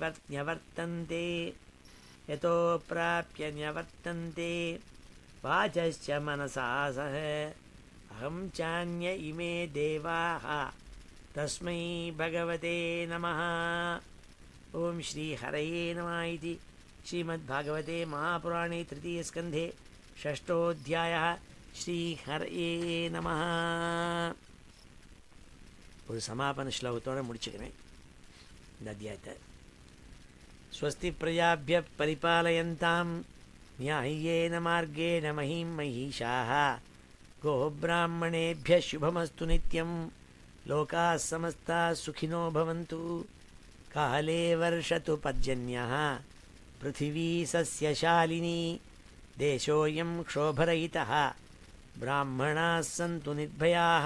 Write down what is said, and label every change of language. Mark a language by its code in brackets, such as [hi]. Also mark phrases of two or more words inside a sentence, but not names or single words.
[sa] न्यवर्तन्ते वाचश्च मनसा सह अहं चान्य इमे देवाः तस्मै भगवते नमः। ओं श्रीहरये नमः इति श्रीमद्भागवते महापुराणे तृतीयस्कन्धे षष्ठोऽध्यायः श्रीहरये नमः. [ta] ஒரு சமாபன ஸ்லோகத்தோடு முடிச்சுக்கிறேன் இந்த அத்தியாயத்தை. [sa] स्वस्ति प्रजाभ्यः परिपालयन्तां न्यायेन मार्गेण महीं महीशाः गोब्राह्मणेभ्यः शुभमस्तु नित्यं लोकाः समस्ताः सुखिनो भवन्तु. काले वर्षतु पर्जन्यः पृथिवी सस्यशालिनी देशोऽयं क्षोभरहितः ब्राह्मणाः सन्तु निर्भयाः.